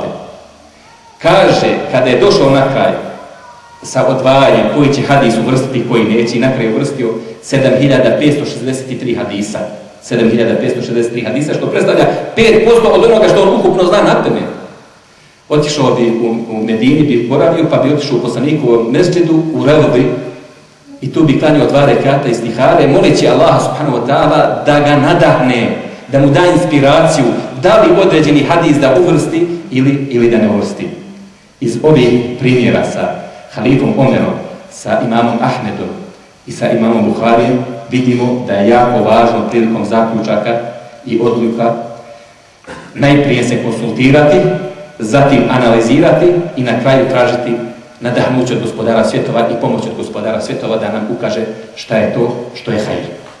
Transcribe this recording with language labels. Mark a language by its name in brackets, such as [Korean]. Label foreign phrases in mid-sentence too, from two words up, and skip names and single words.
[Bosnian] Kaže, kada je došao na kraj sa odvajanjem koji će hadis uvrstiti i koji neće, i na kraju uvrstio 7.563 hadisa. 7.563 hadisa, što predstavlja 5% od onoga što on ukupno zna na teme. Otišao bi u Medini, bi boravio, pa bi otišao u poslanikovom mesdžidu, u Ravdi, i tu bi klanjao 2 rekata istihare, moleći Allaha [Arabic] سبحانه وتعالى [Bosnian] da ga nadahne, da mu da inspiraciju, da li određeni hadis da uvrsti ili da ne uvrsti. Iz ovih primjera sa halifom Omerom, sa imamom Ahmedom i sa imamom Buharijem vidimo da je jako važno prilikom zaključaka i odluka najprije se konsultirati, zatim analizirati i na kraju tražiti nadahnuće od gospodara svjetova i pomoć od gospodara svjetova da nam ukaže šta je to što je hajr.